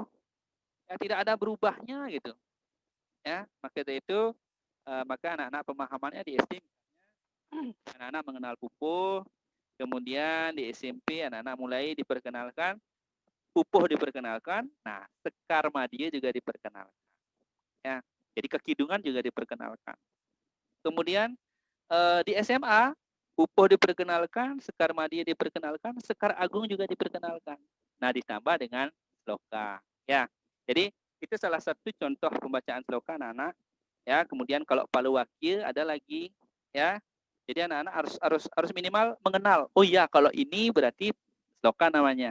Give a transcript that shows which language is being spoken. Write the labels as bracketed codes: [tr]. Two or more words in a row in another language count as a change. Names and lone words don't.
[id] Ya tidak ada berubahnya gitu. Ya, maka dari itu maka anak-anak pemahamannya di SD anak-anak mengenal pupuh, kemudian di SMP anak-anak mulai diperkenalkan, pupuh diperkenalkan, nah sekar madya juga diperkenalkan. Ya, jadi kekidungan juga diperkenalkan. Kemudian di SMA pupuh diperkenalkan, sekar madya diperkenalkan, sekar agung juga diperkenalkan. Nah, ditambah dengan sloka. Ya, jadi itu salah satu contoh pembacaan sloka anak-anak. Ya, kemudian kalau Palawakya ada lagi ya. Jadi anak-anak harus minimal mengenal. Oh iya, kalau ini berarti sloka namanya.